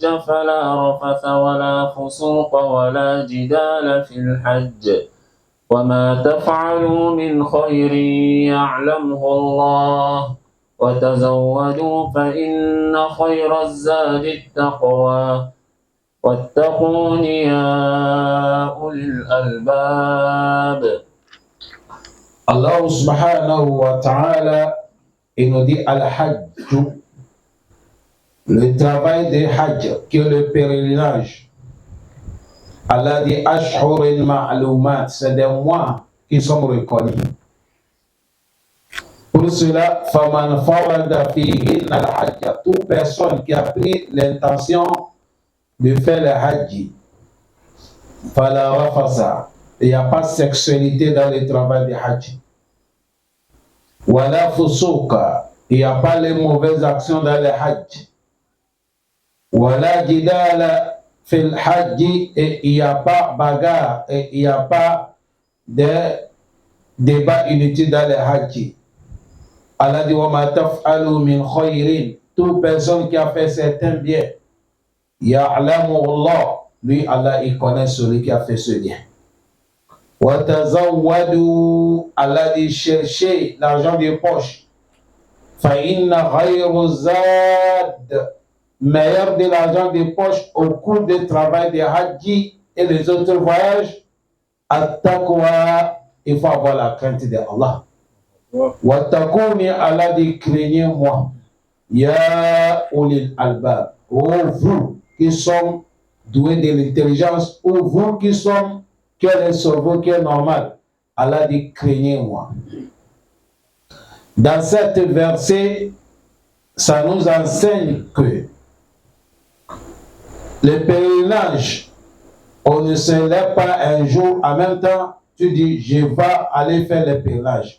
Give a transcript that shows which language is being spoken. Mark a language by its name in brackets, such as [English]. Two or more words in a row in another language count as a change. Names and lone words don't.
[Arabic] فلا رفث ولا فسوق ولا جدال في الحج وما تفعلوا من خير يعلمه الله وتزودوا فإن خير الزاد التقوى واتقون يا أولي الألباب. الله سبحانه وتعالى, [French] il nous dit Al-Hajj, le travail de Hajj, qui est le pèlerinage. Allah dit [Arabic] أشهر معلومات, [French] c'est des mois qui sont reconnus. Pour cela, [Arabic] فمن فرض فيهن الحج, [French] toute personne qui a pris l'intention de faire le Hajj, [Arabic] فلا رفث, [French] il n'y a pas de sexualité dans le travail de Hajj. [Arabic] ولا فسوق, [French] il n'y a pas les mauvaises actions dans le Hajj. [Arabic] ولا جدال في الحج, [French] et il n'y a pas bagarre, et il n'y a pas de débat inutile dans le Hajj. [Arabic] Allah dit وما تفعلوا من خير, [French] toute personne qui a fait certains biens, [Arabic] يعلم الله, [French] lui Allah il connaît celui qui a fait ce bien. [Arabic] وتزودوا, [French] Allah dit chercher l'argent de poche. [Arabic] فإن خير زاد, [French] meilleur de l'argent de poche au cours du travail de Hajj et les autres voyages, at-taqwa, il faut avoir la crainte de Allah. Wattaquni, Allah dit craignez-moi, [Arabic] يا أولي الألباب, [French] ô vous qui sommes doués de l'intelligence, ô vous qui sommes qui est le cerveau qui est normal, Allah dit craignez-moi. Dans cet verset, ça nous enseigne que le pèlerinage, on ne se lève pas un jour en même temps, tu dis je vais aller faire le pèlerinage.